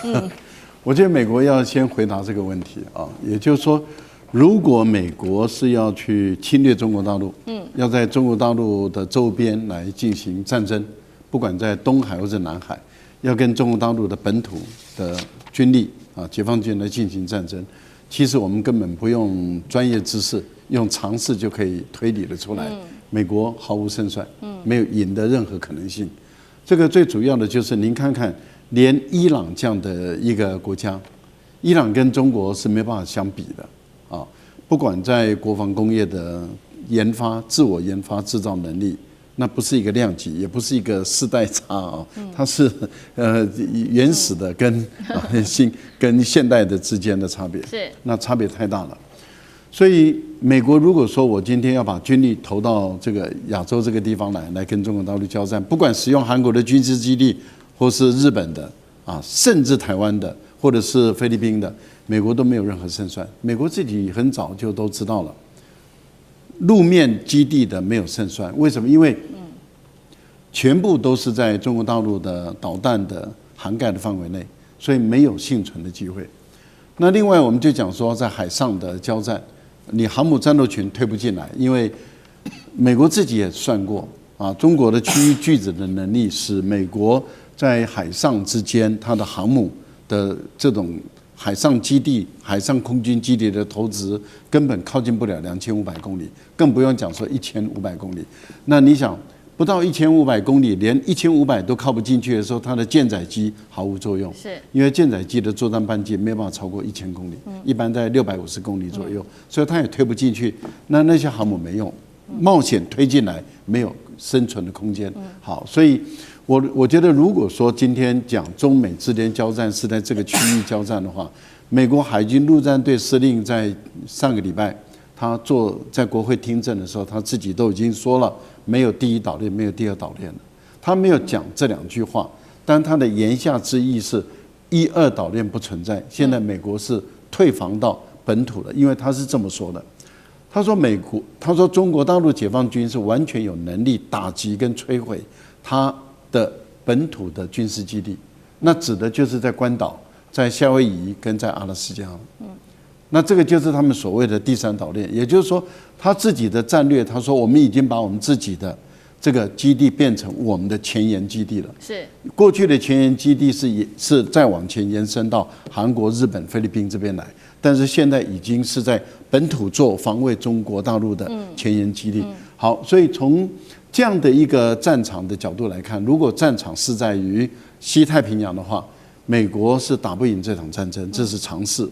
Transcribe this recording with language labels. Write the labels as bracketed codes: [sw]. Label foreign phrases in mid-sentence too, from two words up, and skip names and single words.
[zh] 我覺得美國要先回答這個問題啊，也就是說，如果美國是要去侵略中國大陸，要在中國大陸的周邊來進行戰爭，不管在東海或者南海，要跟中國大陸的本土的軍力啊，解放軍來進行戰爭，其實我們根本不用專業知識，用常識就可以推理得出來，美國毫無勝算，沒有贏的任何可能性。這個最主要的就是您看看，連伊朗這樣的一個國家，伊朗跟中國是沒辦法相比的。啊，不管在國防工業的研發、自我研發、製造能力，那不是一個量級，也不是一個世代差啊，它是原始的跟現代的之間的差別，是那差別太大了。所以美國如果說我今天要把軍力投到這個亞洲這個地方來跟中國大陸交戰，不管使用韓國的軍事基地，或是日本的啊，甚至台灣的，或者是菲律賓的。美國都沒有任何勝算，美國自己很早就都知道了，陸面基地的沒有勝算。為什麼？因為全部都是在中國大陸的導彈的涵蓋的範圍內，所以沒有倖存的機會。那另外我們就講說，在海上的交戰，你航母戰鬥群推不進來，因為美國自己也算過啊，中國的區域拒止的能力使美國在海上之間它的航母的這種海上基地、海上空軍基地的投資根本靠近不了2500公里，更不用講說1500公里。那你想，不到1500公里，連1500都靠不進去的時候，它的艦載機毫無作用，是因為艦載機的作戰半徑沒有辦法超過1000公里，一般在650公里左右，所以它也推不進去。那些航母沒用，冒險推進來沒有生存的空間。好，所以我覺得，如果說今天講中美之間交戰是在這個區域交戰的話，美國海軍陸戰隊司令在上個禮拜，他在國會聽證的時候，他自己都已經說了，沒有第一島鏈，沒有第二島鏈了。他沒有講這兩句話，但他的言下之意是1、2島鏈不存在。現在美國是退防到本土了，因為他是這麼說的。他說中國大陸解放軍是完全有能力打擊跟摧毀他的本土的軍事基地，那指的就是在關島、在夏威夷跟在阿拉斯加。那這個就是他們所謂的第3島鏈，也就是說他自己的戰略，他說我們已經把我們自己的這個基地變成我們的前沿基地了。是過去的前沿基地是再往前延伸到韓國、日本、菲律賓這邊來，但是現在已經是在本土做防衛中國大陸的前沿基地。好，所以從這樣的一個戰場的角度來看，如果戰場是在於西太平洋的話，美國是打不贏這場戰爭，這是常識。